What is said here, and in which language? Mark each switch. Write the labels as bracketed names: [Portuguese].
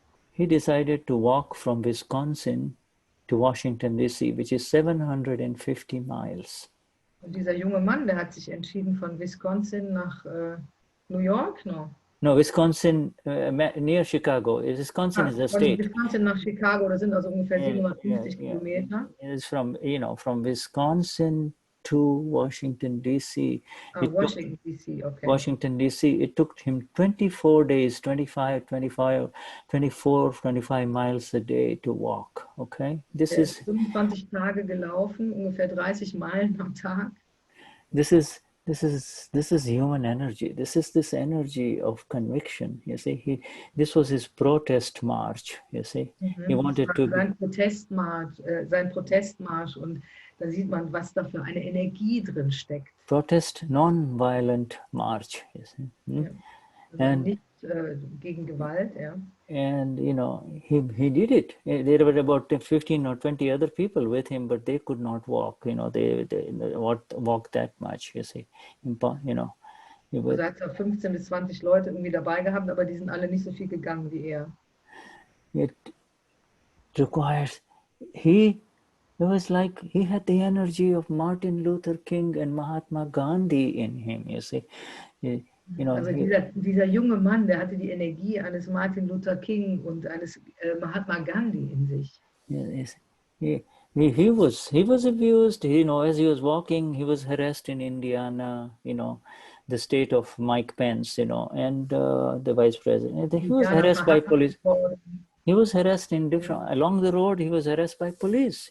[English] he decided to walk from Wisconsin to Washington, D.C., which is 750 miles. [German] Und dieser junge Mann, der hat sich entschieden, von Wisconsin nach New York, no? [English] No, Wisconsin, near Chicago. Wisconsin is a [German] Von [English] state. [German] Wisconsin nach Chicago, das sind also ungefähr 750 Kilometer. [English] It's from, from Wisconsin to Washington, D.C. Washington, D.C., okay. Washington, D.C. It took him 24 days, 24, 25 miles a day to walk, okay? This is [German] 25 Tage gelaufen, ungefähr 30 Meilen am Tag. [English] This is human energy. This is this energy of conviction. You see, this was his protest march. You see, he wanted to. [German] Sein Protestmarsch, und da sieht man, was da für eine Energie drin steckt. [English] Protest, non-violent march. You see, [German] ja. Also nicht gegen Gewalt, ja. [English] And he did it. There were about 15 or 20 other people with him, but they could not walk. They walk that much. You see, [German] Also er hat 15 bis 20 Leute irgendwie dabei gehabt, aber die sind alle nicht so viel gegangen wie er. [English] It requires it was like he had the energy of Martin Luther King and Mahatma Gandhi in him. You see. [German] Also dieser junge Mann, der hatte die Energie eines Martin Luther King und eines Mahatma Gandhi in sich. [English] Yes, he was abused. As he was walking, he was harassed in Indiana. The state of Mike Pence. And the vice president. He was harassed by police. He was harassed in along the road. He was harassed by police.